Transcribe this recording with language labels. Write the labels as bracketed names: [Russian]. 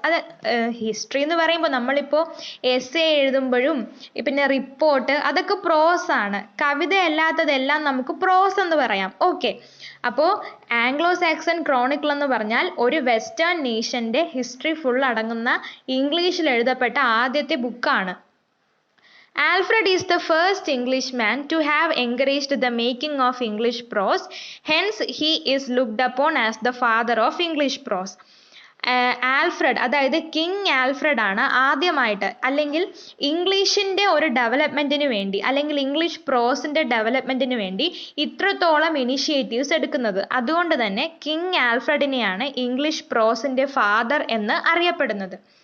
[Malayalam] അത് ഹിസ്റ്ററി എന്ന് പറയുമ്പോൾ നമ്മളിപ്പോൾ എസ്സേ എഴുതുമ്പോഴും പിന്നെ റിപ്പോർട്ട് അതൊക്കെ പ്രോസ് ആണ്. കവിത അല്ലാത്തതെല്ലാം നമുക്ക് പ്രോസ് എന്ന് പറയാം. ഓക്കെ, അപ്പോൾ ആംഗ്ലോ സാക്സൺ ക്രോണിക്കിൾ എന്ന് പറഞ്ഞാൽ ഒരു വെസ്റ്റേൺ നേഷന്റെ ഹിസ്റ്ററി ഫുൾ അടങ്ങുന്ന ഇംഗ്ലീഷിൽ എഴുതപ്പെട്ട ആദ്യത്തെ ബുക്കാണ്. [English] Alfred is the first Englishman to have encouraged the making of English prose. Hence, he is looked upon as the father of English prose. [Malayalam] Alfred, അതായത് king Alfred ആണ് ആദ്യമായിട്ട് അല്ലെങ്കിൽ ഇംഗ്ലീഷിന്റെ ഒരു ഡെവലപ്മെന്റിന് വേണ്ടി അല്ലെങ്കിൽ ഇംഗ്ലീഷ് പ്രോസിന്റെ ഡെവലപ്മെന്റിന് വേണ്ടി ഇത്രത്തോളം ഇനിഷ്യേറ്റീവ്സ് എടുക്കുന്നത്. അതുകൊണ്ട് തന്നെ കിങ് ആൽഫ്രഡിനെയാണ് ഇംഗ്ലീഷ് പ്രോസിന്റെ ഫാദർ എന്ന് അറിയപ്പെടുന്നത്.